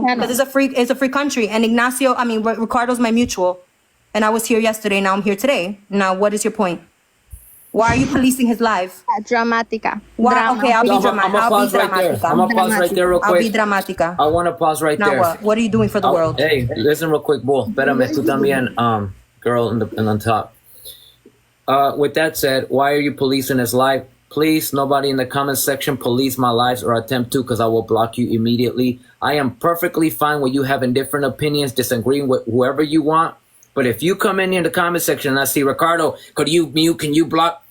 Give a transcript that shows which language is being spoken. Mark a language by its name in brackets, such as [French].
[English] Because it's a free country, and Ricardo's my mutual, and I was here yesterday. Now I'm here today. Now what is your point? Why are you policing his life? Dramatica. Why? Okay, I'll be dramatic. I'm gonna pause right there real quick. I'll be dramatica. I want to pause right now there. What? What are you doing for the world? Hey, listen real quick, Bull. [Spanish] Espérame, tú también, [English] girl on top. With that said, why are you policing his life? Please, nobody in the comment section police my lives or attempt to, because I will block you immediately. I am perfectly fine with you having different opinions, disagreeing with whoever you want. But if you come in here in the comment section and I see Ricardo, can you block?